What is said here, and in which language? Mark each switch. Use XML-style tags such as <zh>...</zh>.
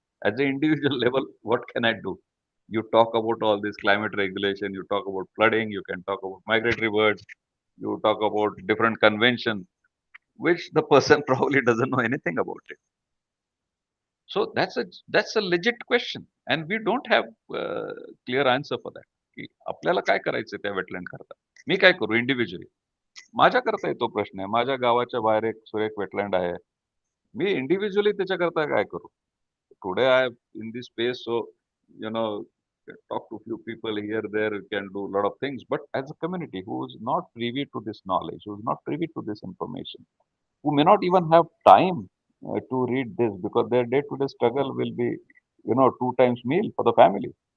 <en>As an individual level, what can I do? You talk about all this climate regulation, you talk about flooding, you can talk about migratory birds, you talk about different conventions, which the person probably doesn't know anything about it. So that's a legit question, and we don't have clear answer for that.</en> <mr>की आपल्याला काय करायचं त्या wetland करता? मी काय करू individually? माझ्याकरता येतो प्रश्न आहे. माझ्या गावाच्या बाहेर एक सुरेख वेटलँड आहे. मी इंडिव्हिज्युअली त्याच्याकरता काय करू?</mr> <en>Today I am in this space, so you know, talk to few people here, there, you can do a lot of things. But as a community who is not privy to this knowledge, who is not privy to this information, who may not even have time to read this because their day-to-day struggle will be, two times meal for the family.</en>